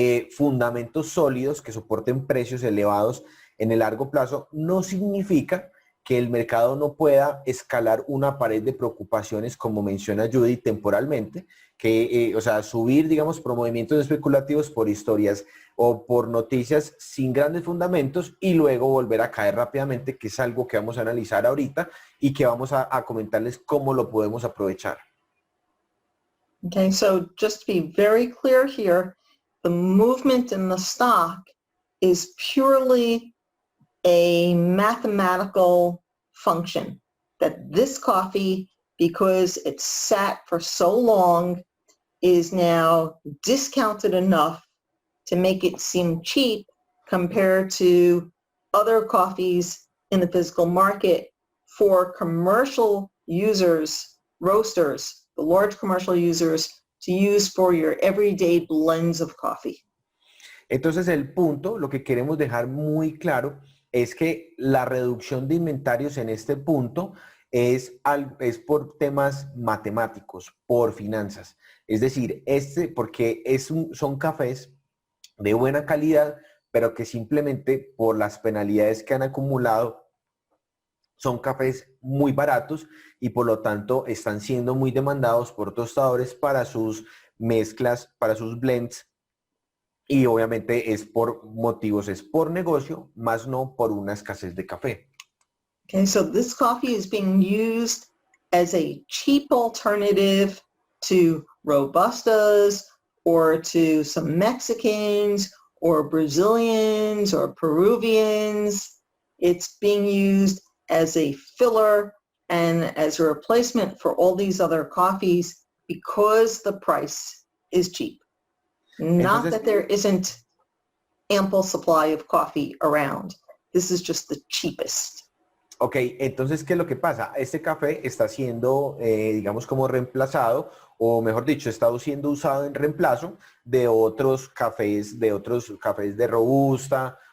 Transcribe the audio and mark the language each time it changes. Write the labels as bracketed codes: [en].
[es] fundamentos sólidos que soporten precios elevados en el largo plazo no significa que el mercado no pueda escalar una pared de preocupaciones, como menciona Judy, temporalmente, que, o sea, subir, digamos, por movimientos especulativos, por historias o por noticias sin grandes fundamentos y luego volver a caer rápidamente, que es algo que vamos a analizar ahorita y que vamos a comentarles cómo lo podemos aprovechar. [en] Okay, so just to be very clear here, the movement in the stock is purely a mathematical function, that this coffee, because it's sat for so long, is now discounted enough to make it seem cheap compared to other coffees in the physical market for commercial users, roasters, the large commercial users, to use for your everyday blends of coffee. [es] Entonces el punto, lo que queremos dejar muy claro es que la reducción de inventarios en este punto es por temas matemáticos, por finanzas. Es decir, porque son cafés de buena calidad, pero que simplemente por las penalidades que han acumulado son cafés muy baratos y por lo tanto están siendo muy demandados por tostadores para sus mezclas, para sus blends, y obviamente es por negocio, más no por una escasez de café. [en] Okay, so this coffee is being used as a cheap alternative to Robustas or to some Mexicans or Brazilians or Peruvians. It's being used as a filler and as a replacement for all these other coffees because the price is cheap. Not that there isn't ample supply of coffee around. This is just the cheapest. [es] Ok, entonces, ¿qué es lo que pasa? Este café está siendo, digamos, como reemplazado, este café está siendo, digamos, como reemplazado, o mejor dicho, está siendo usado en reemplazo de otros cafés de robusta,